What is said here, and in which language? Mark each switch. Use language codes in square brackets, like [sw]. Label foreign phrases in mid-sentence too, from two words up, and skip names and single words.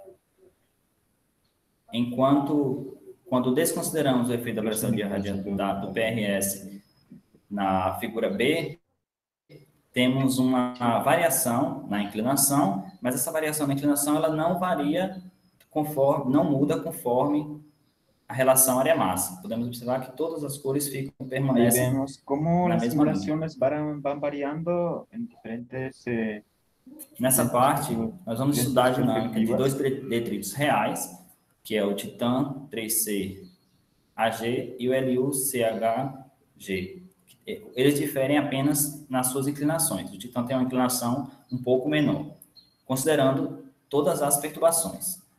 [pt] enquanto, quando desconsideramos o efeito da pressão de radiação do PRS na figura B, temos uma variação na inclinação, mas essa variação na inclinação ela não varia conforme, não muda conforme a relação área-massa. Podemos observar que todas as cores permanecem. [es] Ahí vemos cómo [pt] na [es] las [pt] mesma linha. [es] simulaciones van variando en diferentes... [pt] Nessa parte, nós vamos estudar a dinâmica de dois detritos reais, que é o Titã 3C-AG e o LU-CH-G. Eles diferem apenas nas suas inclinações. O Titã tem uma inclinação um pouco menor, considerando todas as perturbações.